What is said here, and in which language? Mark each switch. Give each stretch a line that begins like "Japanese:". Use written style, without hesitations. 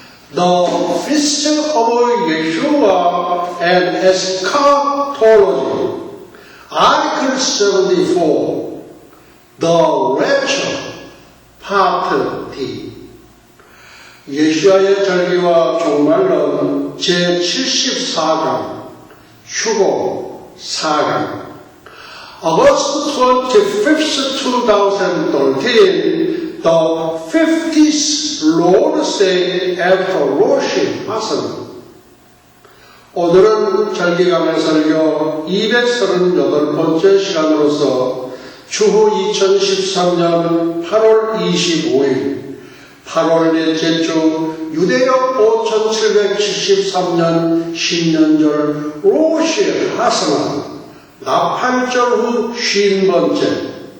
English: The Feast of Yeshua and Eschatology, Article 74, The Rapture, Part D.
Korean: 예수와의 절기와 종말론 제74강, 휴고 4강.
English: August 25th, 2013, the 50th Lord's Day after Rosh Hashanah.
Korean: 오늘은 절기강의 설교 238번째 시간으로서 추후 2013년 8월 25일 8월 넷째 주 유대역 5773년 신년절 로시 하스나 나팔절 후 50번째